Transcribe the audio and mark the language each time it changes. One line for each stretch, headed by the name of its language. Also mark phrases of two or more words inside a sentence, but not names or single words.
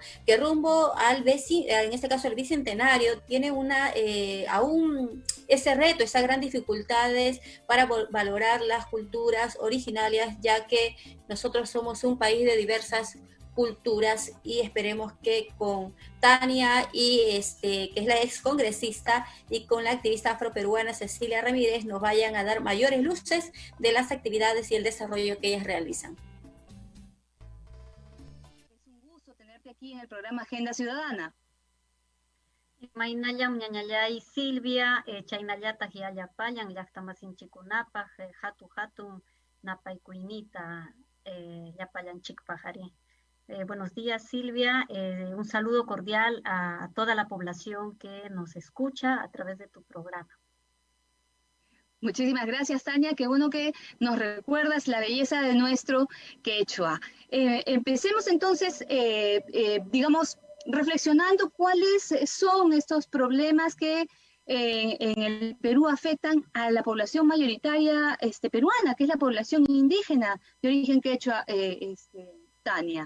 Spanish: Que rumbo en este caso al bicentenario, tiene aún ese reto, esas grandes dificultades para valorar las culturas originarias, ya que nosotros somos un país de diversas culturas, y esperemos que con Tania, y que es la ex congresista, y con la activista afroperuana Cecilia Ramírez, nos vayan a dar mayores luces de las actividades y el desarrollo que ellas realizan. Es un gusto tenerte aquí en el programa Agenda Ciudadana.
Quechua: Mainayam ñañallay Silvia, chaynallata hiallapayan, llaqtamasinchikunapaj, hatun napaykuynita, llapayanchikpajari.
Spanish: Buenos días, Silvia. Un saludo cordial a toda la población que nos escucha a través de tu programa. Muchísimas gracias, Tania. Qué bueno que nos recuerdas la belleza de nuestro quechua. Empecemos entonces, digamos, reflexionando cuáles son estos problemas que en el Perú afectan a la población mayoritaria peruana, que es la población indígena de origen quechua, Tania.